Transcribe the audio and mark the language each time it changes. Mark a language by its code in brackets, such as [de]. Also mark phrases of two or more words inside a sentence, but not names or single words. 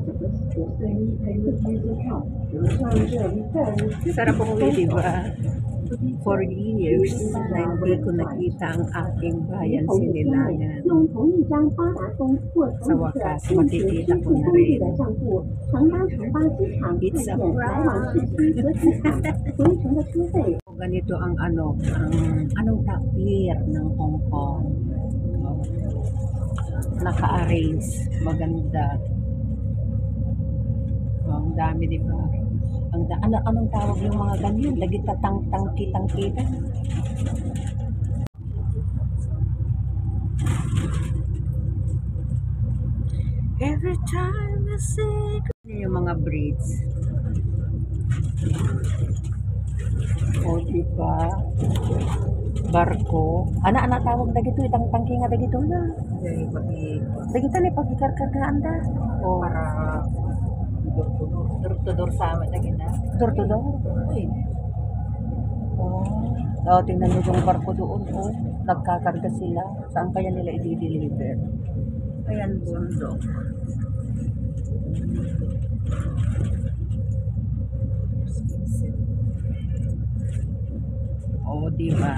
[tl] Sarap umuwi, diba? 4 years na hindi ko nakita ang aking bayan Sinilangan. Sa wakas, makikita ko na rin. [en] It's a prank. [tl] Ganito ang anong tapir ng Hong Kong. Naka-arrange, maganda. Ang dami, di ba? Anong tawag yung mga ganyan? Lagi tangki-tangkita. [en] Every time I see [tl] yung mga [en] bridge. O, diba? [ilo] Barko. Ana tawag dagito itang tangki nga dagito na. Dagito ni pagkarkargaan da. [tl] O para door sa amin lagi na. Door. Oh, tingnan mo yung barko doon. Oh, nagkakarga sila. Saan kaya nila i-deliver? Ayan, bundok. Oh, diba?